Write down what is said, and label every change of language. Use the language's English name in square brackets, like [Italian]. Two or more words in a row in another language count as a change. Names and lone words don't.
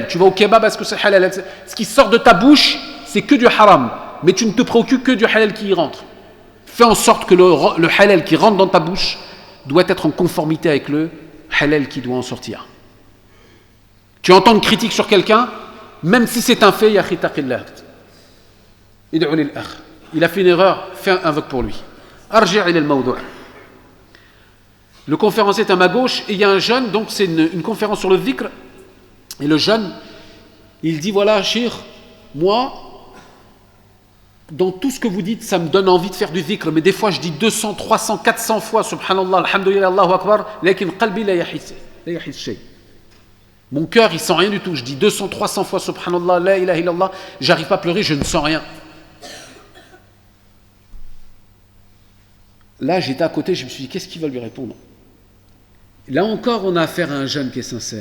[French] Tu vas au kebab, est-ce que c'est halal? Ce qui sort de ta bouche, c'est que du haram. Mais tu ne te préoccupes que du halal qui y rentre. Fais en sorte que le halal qui rentre dans ta bouche doit être en conformité avec le halal qui doit en sortir. Tu entends une critique sur quelqu'un, même si c'est un fait, ya khitaqillah. [Arabic] ادع للأخ. [French] Il a fait une erreur, fais un invoque pour lui. [Arabic] أرجع إلى الموضوع'. [French] Le conférencier est à ma gauche et il y a un jeune, donc c'est une conférence sur le dhikr. Et le jeune, il dit voilà, Cheikh, moi, dans tout ce que vous dites, ça me donne envie de faire du dhikr, mais des fois je dis 200, 300, 400 fois, [Arabic] سبحان الله، الحمد لله، الله أكبر، لكن قلبي لا يحس شيء. [French] Mon cœur, il sent rien du tout. Je dis 200, 300 fois, [Arabic] سبحان الله، لا إله إلا الله, [French] j'arrive pas à pleurer, je ne sens rien. Là, j'étais à côté, je me suis dit, qu'est-ce qu'il va lui répondre? Là encore, on a affaire à un jeune qui est sincère.